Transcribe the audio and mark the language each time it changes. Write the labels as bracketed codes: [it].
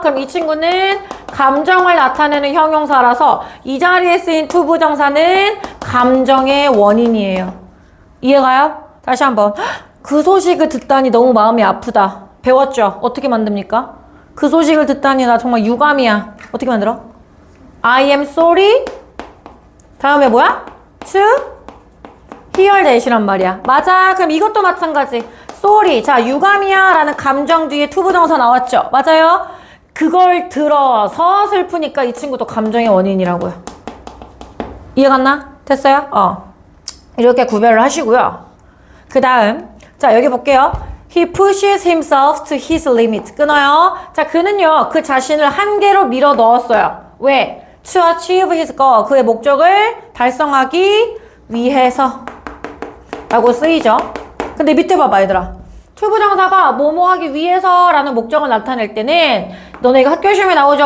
[ko] 그럼 이 친구는 감정을 나타내는 형용사라서 이 자리에 쓰인 투부정사는 감정의 원인이에요. 이해가요? 다시 한번. 그 소식을 듣다니 너무 마음이 아프다. 배웠죠? 어떻게 만듭니까? 그 소식을 듣다니 나 정말 유감이야. 어떻게 만들어? [en] I am sorry. [ko] 다음에 뭐야? [en] To hear that이란 [ko] 말이야. 맞아. 그럼 이것도 마찬가지. sorry. 자, 유감이야 라는 감정 뒤에 투부정사 나왔죠? 맞아요? 그걸 들어서 슬프니까 이 친구도 감정의 원인이라고요. 이해갔나? 됐어요? 이렇게 구별을 하시고요. 그 다음, 자, 여기 볼게요. [en] He pushes himself to his limit. [ko] 끊어요. 자, 그는요, 그 자신을 한계로 밀어 넣었어요. 왜? [en] To achieve his goal. [ko] 그의 목적을 달성하기 위해서. 라고 쓰이죠. 근데 밑에 봐봐, 얘들아. 투부정사가 뭐뭐 하기 위해서 라는 목적을 나타낼 때는 너네 이거 학교 시험에 나오죠.